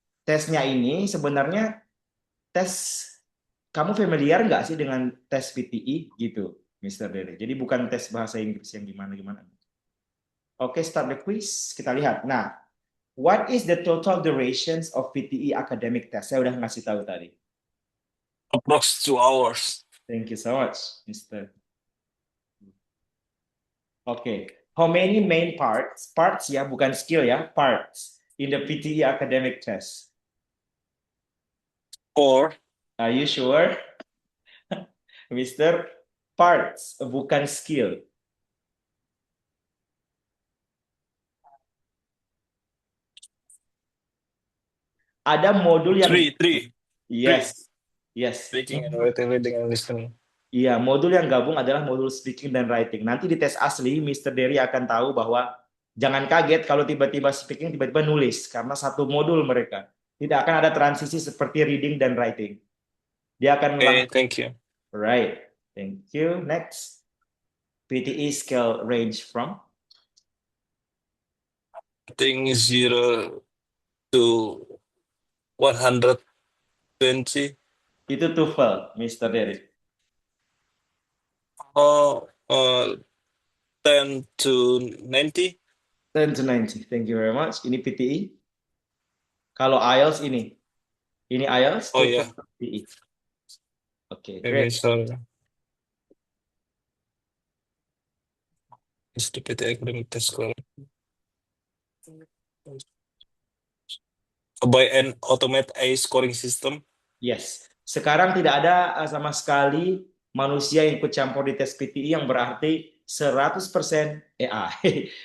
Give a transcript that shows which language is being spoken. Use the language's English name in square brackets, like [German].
[Indonesian] tesnya ini sebenarnya tes kamu familiar nggak sih dengan tes PTE gitu, Mister Dede? Jadi bukan tes bahasa Inggris yang gimana-gimana. [English] Oke, start the quiz. [Indonesian] Kita lihat. [English] Nah, what is the total durations of PTE academic test? [Indonesian] Saya udah ngasih tahu tadi. [English] Approx 2 hours. Thank you so much, Mister. Oke, how many main parts? Parts [Indonesian] ya, bukan skill ya, [English] parts in the PTE academic test. Or Are you sure, Mister? Parts, [Indonesian] bukan skill. Ada modul yang [English] three, three, three. yes, yes. Speaking and writing, reading and listening. [Indonesian] Iya, modul yang gabung adalah modul speaking dan writing. Nanti di tes asli, Mister Derry akan tahu bahwa jangan kaget kalau tiba-tiba speaking, tiba-tiba nulis. Karena satu modul mereka. Tidak akan ada transisi seperti reading dan writing. Dia akan [English] Okay, [Indonesian] langsung. [English] thank you. Right. Thank you. Next. PTE scale range from? I think 0 to 120. [Indonesian] Itu TOEFL, Mister Derry. [English] Oh, 10 to 90. 10 to 90. Thank you very much. [Indonesian] Ini PTE. Kalau IELTS ini. Ini IELTS, Oh [English] TOEFL, yeah, PTE. Oke, maybe great. sorry. It's the PT academic test score by an automate a scoring system. Yes. [Indonesian] Sekarang tidak ada sama sekali manusia yang ikut campur di tes PTI yang berarti 100% AI.